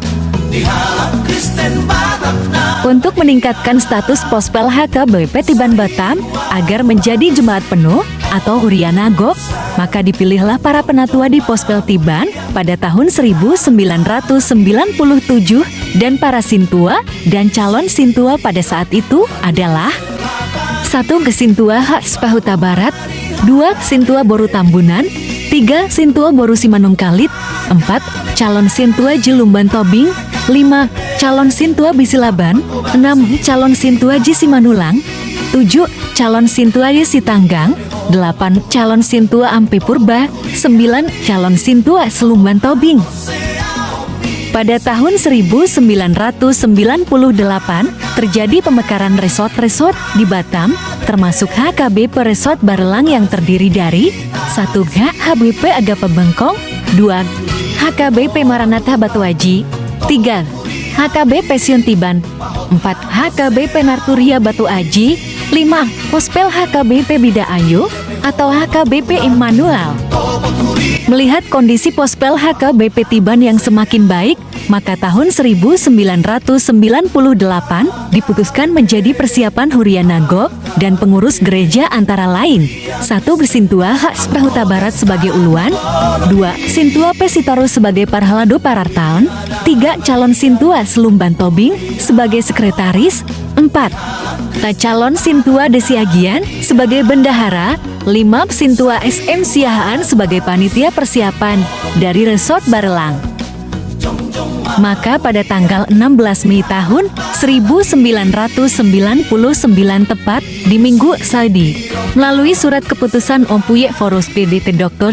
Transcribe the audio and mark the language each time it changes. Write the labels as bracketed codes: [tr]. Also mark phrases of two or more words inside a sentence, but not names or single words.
[id] Untuk meningkatkan status Pospel HKBP Tiban Batam agar menjadi jemaat penuh atau [bbc] hurian agok, [id] maka dipilihlah para penatua di Pospel Tiban pada tahun 1997 dan para sintua dan calon sintua pada saat itu adalah 1. Gesintua H.S.P. Huta Barat, 2. Sintua Boru Tambunan, 3. Sintua Boru Simanung Kalit, 4. Calon Sintua Jelumban Tobing, 5. Calon Sintua Bisilaban, 6. Calon Sintua Jisimanulang, 7. Calon Sintua Yesitanggang, 8. Calon Sintua Ampi Purba, 9. Calon Sintua Selumban Tobing. Pada tahun 1998, terjadi pemekaran resort-resort di Batam, termasuk HKBP Resort Barelang yang terdiri dari 1. HKBP Agape Bengkong, 2. HKBP Maranatha Batu Aji, 3. HKBP Sion Tiban, 4. HKBP Narturia Batu Aji, 5. Pospel HKBP Bida Ayu atau HKBP Immanuel. Melihat kondisi Pospel HKBP Tiban yang semakin baik, maka tahun 1998 diputuskan menjadi persiapan [bbc] hurian agok [id] dan pengurus gereja antara lain 1. Sintua H.S.P. Huta Barat sebagai uluan, 2. Sintua P. Sitorus sebagai Parhalado Parartaon, 3. Calon Sintua Selumban Tobing sebagai sekretaris, 4. Calon Sintua Desiagian sebagai bendahara, 5. Sintua SM Siahaan sebagai panitia persiapan dari Resort Barelang. Maka pada tanggal 16 Mei tahun 1999 tepat di Minggu Saudi, melalui surat keputusan Ompuye Forus PDT Dr.